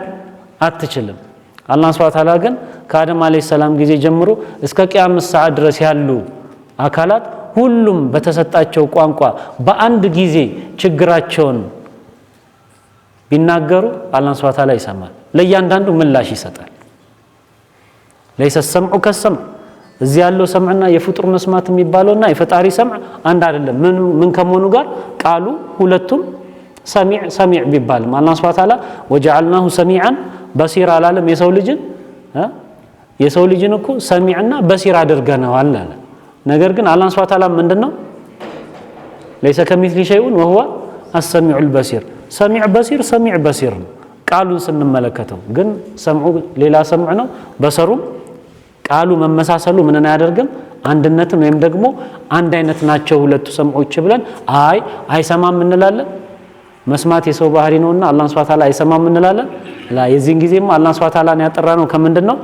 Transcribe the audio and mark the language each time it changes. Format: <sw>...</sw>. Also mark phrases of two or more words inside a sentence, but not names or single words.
<am>አትችልም። አላህ</am> <ar>سبحانه وتعالى</ar> <am>ግን ከአደም</am> <ar>عليه السلام</ar> <am>ጊዜ ጀምሮ እስከ ቂያመት ሰዓት ድረስ ያሉ አካላት ሁሉም በተሰጣቸው ቋንቋ በአንድ ጊዜ ችግራቸውን ቢናገሩ አላህ</am> <ar>سبحانه وتعالى</ar> <am>ይሰማል። ለእያንዳንዱ ምላሽ ይሰጣል።</am> <ar>ليس السمع كالسمع</ar> <am>እዚህ ያለው ሰምዕና የፍጡር መስማት የሚባለውና የፈጣሪ ሰምዕ አንድ አይደለም። ምን ከመሆኑ ጋር ቃሉ ሁለቱም ሰሚዕ ቢባልም አላህ</am> <ar>سبحانه وتعالى وجعلناه سميعا بصيرا</ar> <am>አላለም። የሰው ልጅን እኮ ሰሚዕና በሲር አድርገናል አለ። ነገር ግን አላህ</am> <ar>سبحانه وتعالى</ar> <am>ምንድነው?</am> <ar>ليس كمثله شيء وهو السميع البصير سميع بصير سميع بصير</ar> <am>ነው ቃሉን ስንመለከተው። ግን ሰምዑ ሌላ ሰምዕ ነው፣ በሰሩም ቃሉ መመሳሰሉ ምንን አያደርግም? አንድነትን ወይም ደግሞ አንድ አይነት ናቸው ሁለቱ ሰምዖች ብለን አይሰማም እንላለን። መስማት የሰው ባህሪ ነውና አላህ</am> <ar>سبحانه وتعالى</ar> <am>አይሰማም እንላለን። የዚህን ጊዜማ አላህ</am> <ar>سبحانه وتعالى</ar> <am>ያጠራነው ከምንድነው?</am>